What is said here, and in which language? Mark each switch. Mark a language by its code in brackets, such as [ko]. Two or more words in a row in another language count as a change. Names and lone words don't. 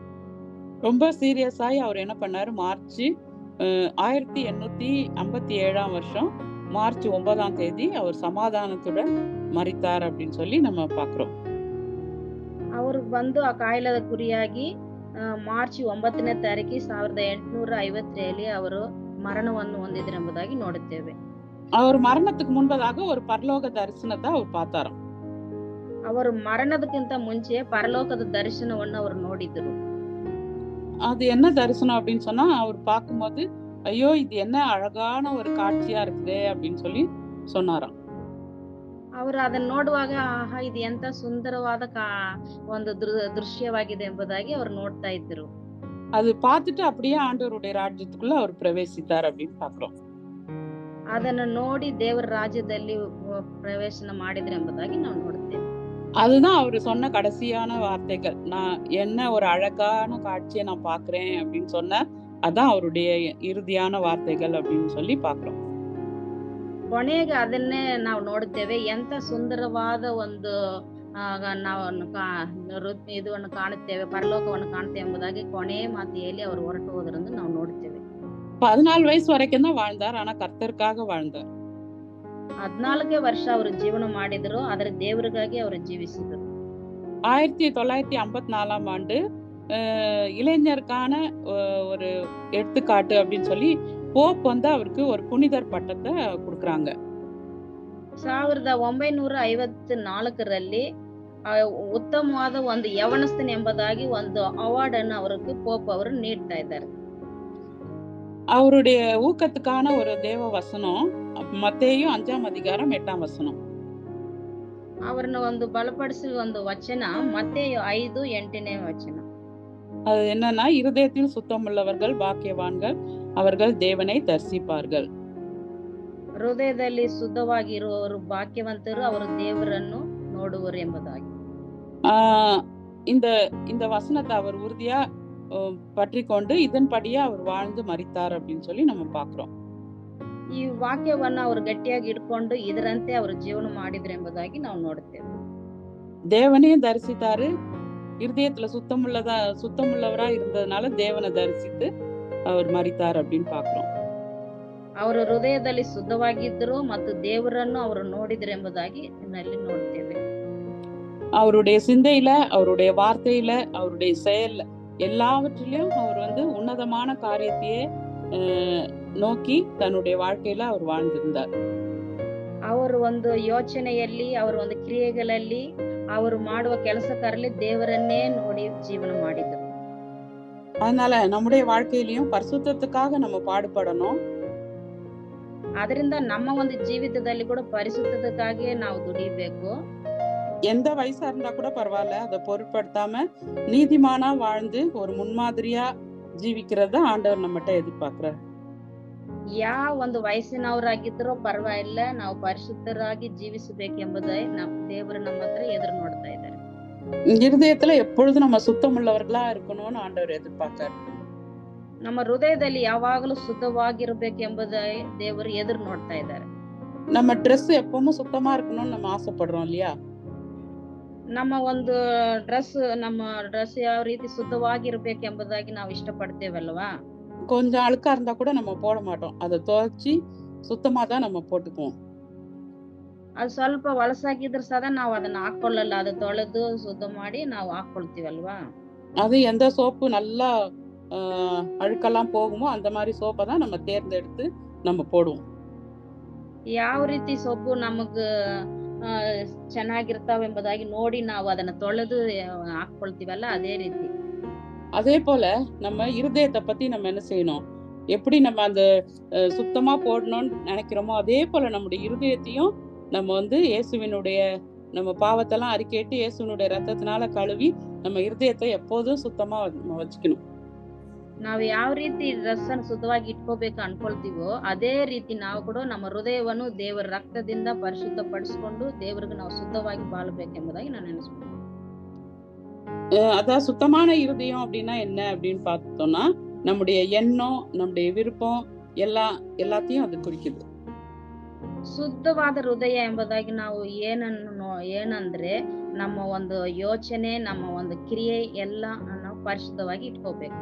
[ta] ரொம்ப சீரியஸாய் அவர் என்ன பண்ணாரு? மார்ச் 1857 வருஷம் மார்ச் 9ஆம் தேதி அவர் சமாதானத்துடன் மரித்தார் அப்படின்னு சொல்லி நம்ம பாக்குறோம். [kn] ಅವ್ರಿಗೆ ಆ ಕಾಯಿಲೆದ ಗುರಿಯಾಗಿ ಮಾರ್ಚ್ 9ನೇ ತಾರೀಕು 1857 ಅವರು ಮರಣವನ್ನು ಹೊಂದಿದ್ರು ಎಂಬುದಾಗಿ ನೋಡುತ್ತೇವೆ. [ta] அவர் மரணத்துக்கு முன்பதாக ஒரு பரலோக தரிசனத்தை அவர் பார்த்தாராம். [kn] ಅವರು ಮರಣದಕ್ಕಿಂತ ಮುಂಚೆ ಪರಲೋಕದ ದರ್ಶನವನ್ನು ಅವರು ನೋಡಿದ್ರು. [ta] அது என்ன தரிசனம் அப்படின்னு சொன்னா, அவர் பார்க்கும்போது ஐயோ இது என்ன அழகான ஒரு காட்சியா இருக்குதே அப்படின்னு சொல்லி சொன்னாராம். [kn] ಅವರು ಅದನ್ನ ನೋಡುವಾಗ ಆಹಾ ಇದು ಎಂತ ಸುಂದರವಾದ ಒಂದು ದೃಶ್ಯವಾಗಿದೆ ಎಂಬುದಾಗಿ ಅವರು ನೋಡ್ತಾ ಇದ್ರು. [ta] அது பார்த்துட்டு அப்படியே ஆண்டவருடைய ராஜ்யத்துக்குள்ள அவர் பிரவேசித்தார் அப்படின்னு பாக்குறோம். [kn] ಅದನ್ನ ನೋಡಿ ದೇವರ ರಾಜ್ಯದಲ್ಲಿ ಪ್ರವೇಶನ ಮಾಡಿದ್ರು ಎಂಬುದಾಗಿ ನಾವು ನೋಡುತ್ತೇವೆ. [ta] அதுதான் அவர் சொன்ன கடைசியான வார்த்தைகள். நான் என்ன ஒரு அழகான காட்சியை நான் பாக்குறேன் அப்படின்னு சொன்ன அதான் அவருடைய இறுதியான வார்த்தைகள் அப்படின்னு சொல்லி பாக்குறோம். [kn] ಕೊನೆಗೆ ಅದನ್ನೇ ನಾವು ನೋಡುತ್ತೇವೆ. ಎಂತ ಸುಂದರವಾದ ಒಂದು ನಾವು ಇದನ್ನು ಕಾಣುತ್ತೇವೆ, ಪರಲೋಕವನ್ನು ಕಾಣುತ್ತೇವೆ ಎಂಬುದಾಗಿ ಕೊನೆಯ ಮಾತು ಹೇಳಿ ಅವರು ಹೊರಟು ಹೋದ್ರಂದು ನಾವು ನೋಡುತ್ತೇವೆ. [ta] 14 வயசு வரைக்கும் தான் வாழ்ந்தார். ஆனா கர்த்தருக்காக வாழ்ந்தார். [kn] 14 ವರ್ಷ ಅವರು ಜೀವನ ಮಾಡಿದ್ರು. ಆದರೆ ದೇವರಿಗಾಗಿ ಅವರು ಜೀವಿಸಿದರು. [ta] 1954 ஆண்டு இளைஞருக்கான ஒரு எடுத்துக்காட்டு அப்படின்னு சொல்லி போப் வந்து அவருக்கு ஒரு புனிதர் பட்டத்தை கொடுக்குறாங்க. [kn] 1954ರಲ್ಲಿ ಉತ್ತಮವಾದ ಒಂದು ಯವನಸ್ಥನ್ ಎಂಬುದಾಗಿ ಒಂದು ಅವಾರ್ಡ್ ಅನ್ನು ಅವರಿಗೆ ಪೋಪ್ ಅವರು ನೀಡ್ತಾ ಇದ್ದಾರೆ. [ta] அவருடைய ஊக்கத்துக்கான ஒரு தேவ வசனம் மத்தேயு 5ஆம் அதிகாரம் 8ஆம் வசனம். [kn] ಅವರನ್ನ ಒಂದು ಬಲಪಡಿಸುವ ಒಂದು ವಚನ ಮತ್ತೇಯು 5:8ನೇ ವಚನ. [ta] அது என்னன்னா, இருதயத்தில் சுத்தமுள்ளவர்கள் பாக்கியவான்கள், அவர்கள் தேவனை தரிசிப்பார்கள். [kn] ಹೃದಯದಲ್ಲಿ ಶುದ್ಧವಾಗಿರುವವರು ಭಾಗ್ಯವಂತರು, ಅವರು ದೇವರನ್ನು ನೋಡುವರು ಎಂಬುದಾಗಿ. [ta] இந்த இந்த வசனத்தை அவர் உறுதியா பற்றி கொண்டு இதன்படியே அவர் வாழ்ந்து மரித்தார் அப்படின்னு சொல்லி நம்ம பாக்குறோம். [kn] ಈ ವಾಕ್ಯವನ್ನ ಅವರು ಗಟ್ಟಿಯಾಗಿ ಇಟ್ಕೊಂಡು ಇದರಂತೆ ಅವರು ಜೀವನ ಮಾಡಿದ್ರು ಎಂಬುದಾಗಿ ನಾವು ನೋಡುತ್ತೇವೆ. [ta] தேவனையும் தரிசித்தாரு. இருதயத்துல சுத்தமுள்ளவரா இருந்ததுனால தேவனை தரிசித்து அவர் மரித்தார் அப்படின்னு பாக்குறோம். [kn] ಅವರು ಹೃದಯದಲ್ಲಿ ಶುದ್ಧವಾಗಿದ್ದರು ಮತ್ತು ದೇವರನ್ನು ಅವರು ನೋಡಿದ್ರು ಎಂಬುದಾಗಿ ಇಲ್ಲಿ ನೋಡ್ತೇವೆ. [ta] அவருடைய சிந்தையில, அவருடைய வார்த்தையில, அவருடைய செயல்ல எல்லாவற்றிலும் அவர் வந்து உன்னதமான காரியத்தையே நோக்கி தன்னுடைய வாழ்க்கையில அவர் வாழ்ந்திருந்தார். [kn] ಅವರು ಒಂದು ಯೋಚನೆಯಲ್ಲಿ, ಅವರ ಒಂದು ಕ್ರಿಯೆಗಳಲ್ಲಿ, ಅವರು ಮಾಡುವ ಕೆಲಸಕಾರರಲ್ಲಿ ದೇವರನ್ನೇ ನೋಡಿ ಜೀವನ ಮಾಡಿದರು. [ta] அதனால நம்முடைய வாழ்க்கையிலயும் பரிசுத்தத்துக்காக நம்ம பாடுபடணும். [kn] ಅದರಿಂದ ನಮ್ಮ ಒಂದು ಜೀವಿತದಲ್ಲಿ ಕೂಡ ಪರಿಶುದ್ಧತೆಗಾಗಿ ನಾವು ದುಡಿಬೇಕು. [ta] எந்த வயசா இருந்தா கூட பரவாயில்ல, அதை பொருட்படுத்தாம நீதிமானா வாழ்ந்து ஒரு முன்மாதிரியா ஜீவிக்கிறத ஆண்டவர் நம்மகிட்ட எதிர்பார்க்கிறார். [kn] ಯಾವ ಒಂದು ವಯಸ್ಸಿನವರಾಗಿದ್ರೂ ಪರವಾಗಿಲ್ಲ, ನಾವು ಪರಿಶುದ್ಧರಾಗಿ ಜೀವಿಸಬೇಕೆಂಬುದೇ ದೇವರು ನಮ್ಮ ಹತ್ರ ಎದುರು ನೋಡ್ತಾ ಇದ್ದಾರೆ. [ta] இருதயத்துல எப்பொழுதும் நம்ம சுத்தமுள்ளவர்களா இருக்கணும்னு ஆண்டவர் எதிர்பார்க்கிறார். [kn] ನಮ್ಮ ಹೃದಯದಲ್ಲಿ ಯಾವಾಗಲೂ ಶುದ್ಧವಾಗಿರ್ಬೇಕೆಂಬುದೇ ದೇವರು ಎದುರು ನೋಡ್ತಾ ಇದ್ದಾರೆ. [ta] நம்ம ட்ரெஸ் எப்பவும் சுத்தமா இருக்கணும்னு நம்ம ஆசைப்படுறோம் இல்லையா? [kn] ನಮ್ಮ ಒಂದು ನಮ್ಮ ಡ್ರೆಸ್ ಯಾವ ರೀತಿ ಶುದ್ಧವಾಗಿರ್ಬೇಕೆಂಬುದಾಗಿ ನಾವು ಇಷ್ಟಪಡ್ತೇವಲ್ವಾ? [ta] கொஞ்சம் அழுக்கா இருந்தா கூட நம்ம போட மாட்டோம். அதை துவைச்சி சுத்தமா தான் நம்ம போட்டுக்குவோம். [kn] ಅದು ಸ್ವಲ್ಪ ವಲಸಾಗಿದ್ರೆ ಸದಾ ನಾವು ಅದನ್ನ ಹಾಕೊಳ್ಳಲ್ಲ, ಅದು ತೊಳೆದು ಶುದ್ಧ ಮಾಡಿ ನಾವು ಹಾಕೊಳ್ತೀವಲ್ವಾ? [ta] அது எந்த சோப்பு நல்லா அழுக்கெல்லாம் போகுமோ அந்த மாதிரி சோப்பை தான் நம்ம தேர்ந்தெடுத்து நம்ம போடுவோம். [kn] ಯಾವ ರೀತಿ ಸೊಪ್ಪು ನಮಗ ಚೆನ್ನಾಗಿರ್ತಾವ ಎಂಬುದಾಗಿ ನೋಡಿ ನಾವು ಅದನ್ನ ತೊಳೆದು ಹಾಕೊಳ್ತೀವಲ್ಲ, ಅದೇ ರೀತಿ. [ta] அதே போல நம்ம இருதயத்தை பத்தி நம்ம என்ன செய்யணும், எப்படி நம்ம அந்த சுத்தமா போடணும்னு நினைக்கிறோமோ அதே போல நம்முடைய இருதயத்தையும் நம்ம வந்து இயேசுவினுடைய நம்ம பாவத்தெல்லாம் அறிக்கையிட்டு இயேசுவினுடைய ரத்தத்தினால கழுவி நம்ம இருதயத்தை எப்போதும் சுத்தமா வச்சுக்கணும். [kn] ನಾವು ಯಾವ ರೀತಿ ಡ್ರೆಸ್ ಅನ್ನು ಶುದ್ಧವಾಗಿ ಇಟ್ಕೋಬೇಕು ಅನ್ಕೊಳ್ತೀವೋ ಅದೇ ರೀತಿ ನಾವು ಕೂಡ ನಮ್ಮ ಹೃದಯವನ್ನು ದೇವರ ರಕ್ತದಿಂದ ಪರಿಶುದ್ಧಪಡಿಸಿಕೊಂಡು ದೇವರಿಗೆ ನಾವು ಶುದ್ಧವಾಗಿ ಬಾಳಬೇಕೆಂಬುದಾಗಿ ನಾನು ನೆನೆಸ್ತೀನಿ. [ta] அதான் சுத்தமான இருதயம் அப்படின்னா என்ன அப்படின்னு பார்த்தோம்னா, நம்முடைய எண்ணம், நம்முடைய விருப்பம் எல்லாத்தையும் அது குறிக்குது. [kn] ಶುದ್ಧವಾದ ಹೃದಯ ಎಂಬುದಾಗಿ ನಾವು ಏನಂದ್ರೆ ನಮ್ಮ ಒಂದು ಯೋಚನೆ, ನಮ್ಮ ಒಂದು ಕ್ರಿಯೆ ಎಲ್ಲ ನಾವು ಪರಿಶುದ್ಧವಾಗಿ ಇಟ್ಕೋಬೇಕು.